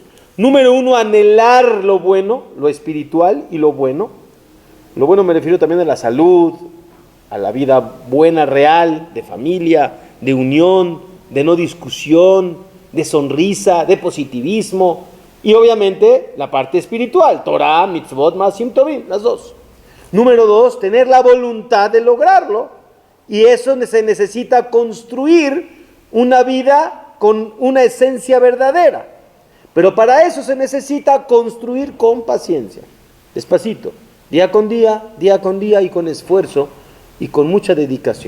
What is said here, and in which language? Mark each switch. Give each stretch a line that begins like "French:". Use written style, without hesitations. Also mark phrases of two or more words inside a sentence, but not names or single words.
Spanish: Número 1, anhelar lo bueno, lo espiritual y lo bueno. Lo bueno me refiero también a la salud, a la vida buena, real, de familia, de unión, de no discusión, de sonrisa, de positivismo, y obviamente la parte espiritual,
Hebrew: תורה, מצוות, מעשים טובים,
Spanish: las 2. Número 2, tener la voluntad de lograrlo, y eso se necesita construir una vida con una esencia verdadera. Pero para eso se necesita construir con paciencia, despacito, día con día y con esfuerzo y con mucha dedicación.